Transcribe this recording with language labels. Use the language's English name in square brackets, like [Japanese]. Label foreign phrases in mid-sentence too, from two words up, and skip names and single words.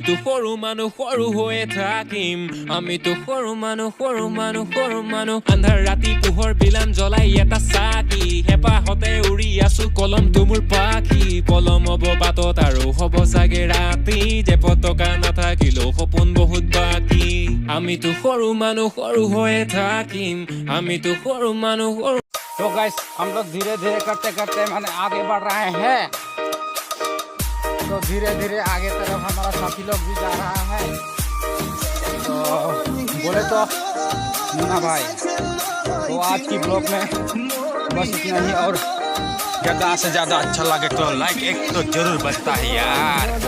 [Assamese] তো সৰু মানুহ সৰু হৈয়ে থাকিম আমি তো সৰু মানুহ সৰু মানুহ সৰু মানুহ আন্ধাৰ ৰাতি পোহৰ বিলান জ্বলাই এটা চাকি হেঁপাহতে উৰি আছো কলম তুমুৰ পাখি পলম হ'ব বাটত আৰু হ'ব চাগে ৰাতি যে পতকা নাথাকিলেও সপোন বহুত বাকী আমি তো সৰু মানুহ সৰু হৈয়ে থাকিম আমি তো সৰু মানুহ সৰু [Hindi] तो गाइस हम लोग धीरे धीरे करते करते माने आगे बढ़ रहे हैं तो धीरे धीरे आगे तरफ हमारा साथी लोग भी जा रहा है तो बोले तो मुन्ना भाई तो आज की ब्लॉग में बस इतना ही और ज़्यादा से ज़्यादा अच्छा लगे तो लाइक एक तो जरूर बचता है यार